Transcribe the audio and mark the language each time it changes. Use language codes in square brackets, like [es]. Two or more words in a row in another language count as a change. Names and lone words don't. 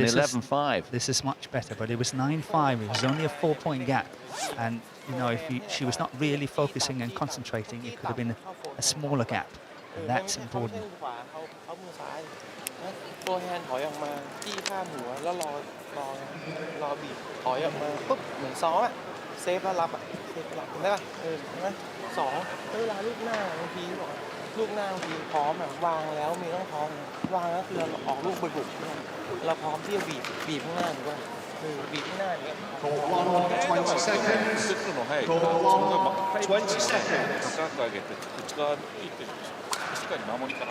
[en] 11-5. This is much better, but it was 9-5. It was only a 4-point gap. And, you know, if she was not really focusing and concentrating, it could have been a smaller gap. And that's important. [th] ตัวแฮนด์ถอยออกมาจี้ข้ามหัวแล้วรอบีบถอยออกมาปุ๊บเหมือนซ้อมอะเซฟแล้วรับอะเซฟรับเห็นได้ป่ะเห็นไหมสองเวลาลูกหน้าบางทีบอกลูกหน้าบางทีพร้อมอะวางแล้วมีต้องพร้อมวางแล้วคือเราออกลูกไปบุกเราพร้อมที่จะบีบข้างหน้าหรือว่าบีบข้างหน้าอย่างเงี้ย [en] 20 seconds. 20 seconds. [ja] 高く上げて内側にいってしっかり守り方